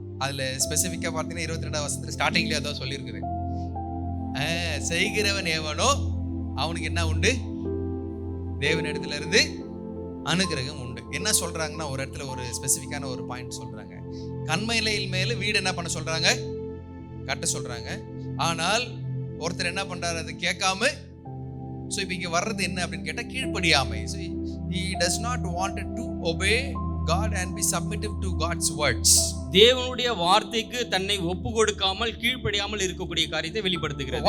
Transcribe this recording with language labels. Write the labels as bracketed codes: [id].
[ta] அதுல ஸ்பெசிஃபிக்கா பாத்தீங்கன்னா 22ஆம் வசனத்துல ஸ்டார்டிங்லயே அதான் சொல்லியிருக்குது. செய்கிறவன் எவனோ அவனுக்கு என்ன உண்டு, தேவனிடத்துல இருந்து அனுகிரகம் உண்டு. என்ன சொல்றாங்கன்னா, ஒரு இடத்துல ஒரு ஸ்பெசிஃபிக்கான ஒரு பாயிண்ட் சொல்றாங்க. கண்மலையில் மேல வீடு என்ன பண்ண சொல்றாங்க, கட்ட சொல்றாங்க. ஆனால் ஒருத்தர் என்ன பண்றாரு, அது கேட்காம. ஸோ இப்போ இங்க வர்றது என்ன அப்படின்னு கேட்டா, கீழ்ப்படியாமை. [en] So he does not want to obey God and be submissive to God's words. [ta] தேவனுடைய வார்த்தைக்கு தன்னை ஒப்பு கொடுக்காமல் கீழ்ப்படியாமல் இருக்கக்கூடிய காரியத்தை வெளிப்படுத்துகிறது.